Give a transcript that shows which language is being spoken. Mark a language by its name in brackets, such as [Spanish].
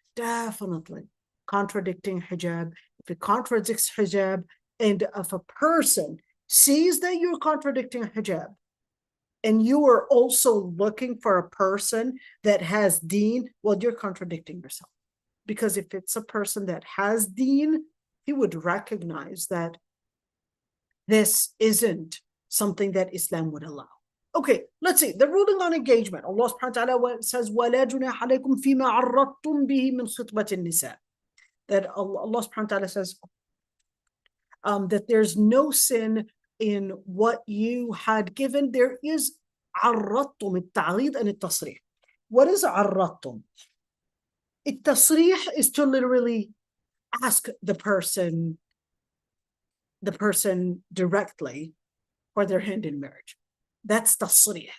[English] Definitely contradicting hijab. If it contradicts hijab, and if a person sees that you're contradicting hijab, and you are also looking for a person that has deen, well, you're contradicting yourself. Because if it's a person that has deen, he would recognize that this isn't something that Islam would allow. Okay, let's see. The ruling on engagement. Allah subhanahu wa ta'ala says, [Arabic] وَلَا جُنَاحَ عَلَيْكُمْ فِي مَا عَرَّضْتُمْ بِهِ مِنْ خِطْبَةِ النِّسَاءِ. [English] That Allah subhanahu wa ta'ala says that there's no sin in what you had given. There is عَرَّضْتُم, التعريض and التصريح. What is عَرَّضْتُم? التصريح is to literally ask the person directly for their hand in marriage. That's tasrih.